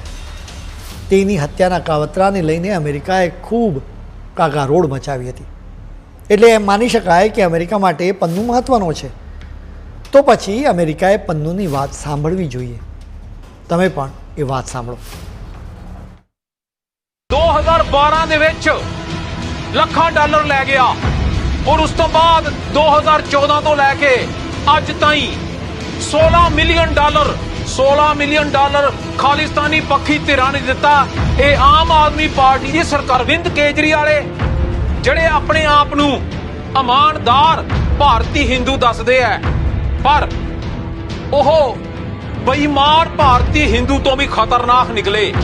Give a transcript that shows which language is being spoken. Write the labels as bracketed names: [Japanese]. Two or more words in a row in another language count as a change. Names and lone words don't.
[Gujarati] તેની હત્યાના કાવતરાને લઈને અમેરિકાએ ખૂબ કાગારોડ મચાવી હતી। એટલે એમ માની શકાય કે અમેરિકા માટે પન્નુ મહત્ત્વનો છે। તો પછી અમેરિકાએ પન્નુની વાત સાંભળવી જોઈએ। તમે પણ એ વાત સાંભળો। [Punjabi] 2012 ਦੇ ਵਿੱਚ ਲੱਖਾਂ ਡਾਲਰ ਲੈ ਗਿਆ ਔਰ ਉਸ ਤੋਂ ਬਾਅਦ 2014 ਤੋਂ ਲੈ ਕੇ ਅੱਜ ਤਾਈਂ 16 [English] million dollar [Punjabi] ਖਾਲਿਸਤਾਨੀ ਪੱਖੀ ਧਿਰਾਂ ਨੇ ਦਿੱਤਾ। ਇਹ ਆਮ ਆਦਮੀ ਪਾਰਟੀ ਦੀ ਸਰਕਾਰ ਅਰਵਿੰਦ ਕੇਜਰੀਵਾਲ ਜਿਹੜੇ ਆਪਣੇ ਆਪ ਨੂੰ ਇਮਾਨਦਾਰ ਭਾਰਤੀ ਹਿੰਦੂ ਦੱਸਦੇ ਆ, ਪਰ ਉਹ ਬੇਈਮਾਨ ਭਾਰਤੀ ਹਿੰਦੂ ਤੋਂ ਵੀ ਖਤਰਨਾਕ ਨਿਕਲੇ।